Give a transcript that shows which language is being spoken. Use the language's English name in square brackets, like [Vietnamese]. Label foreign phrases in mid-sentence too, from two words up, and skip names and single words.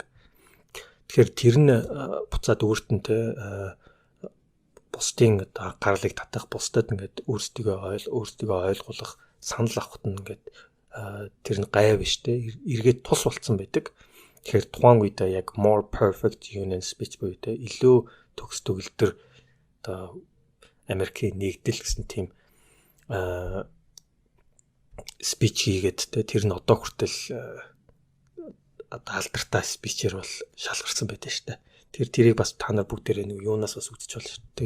[Mongolian] Тэгэхээр тэр нь буцаад өөрт нь те бусдын одоо гарлыг татах, бусдад ингээд өөрсдийгөө ойлгуулах, санал авахт нь ингээд тэр нь гай биш те эргээд тус болцсон байдаг. Тэгэхээр тухайн үедээ яг [English] more perfect union speech [Mongolian] буюу те илүү төгс төгөлдөр одоо Америкийн нэгдэл гэсэн тийм спич хийгээд те тэр нь одоо хүртэл алдартай спичээр бол шалгарсан байдаг шүү дээ. Тэрийг бас та нар бүгдээрээ нэг юунаас бас үзэж болно шүү дээ.